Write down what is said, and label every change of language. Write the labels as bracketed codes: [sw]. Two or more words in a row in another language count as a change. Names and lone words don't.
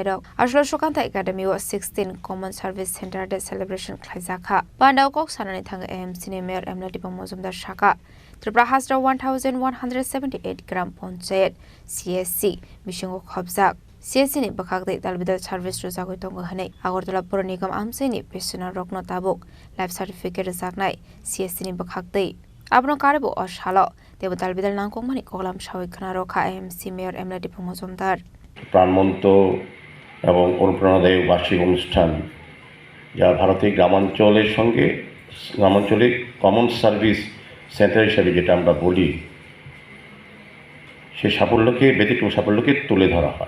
[trp] rok aslo shokanta academy wa 16 common service center de celebration khlaijaka panda kok sanani thang AMC ni mayor emlati pamozumdar shaka [en] Tripura has 1178 gram panchayat [trp] CSC mishingo khobjak CSC ni bakhagde dalbidal service ro jagoi tongo hanai agortala pura nigam amse ni pensioner rokno tabuk [en] life certificate [trp] jaknai CSC ni bakhagde abno karebo ashalo দেব দালবিদাল নাংকংমানি কগলাম সাউইখানা রক্ষা AMC মেয়র এমলাটি মজুমদার [bn] প্রাণবন্ত এবং অনুপ্রেরণাদায়ক বার্ষিক অনুষ্ঠান যা ভারতের গ্রামাঞ্চলের সঙ্গে গ্রামাঞ্চলিক কমন সার্ভিস সেন্টার হিসাবে যেটা আমরা বলি সেই সাফল্যকে ব্যতিক্রম সাফল্যকে তুলে ধরা হয়।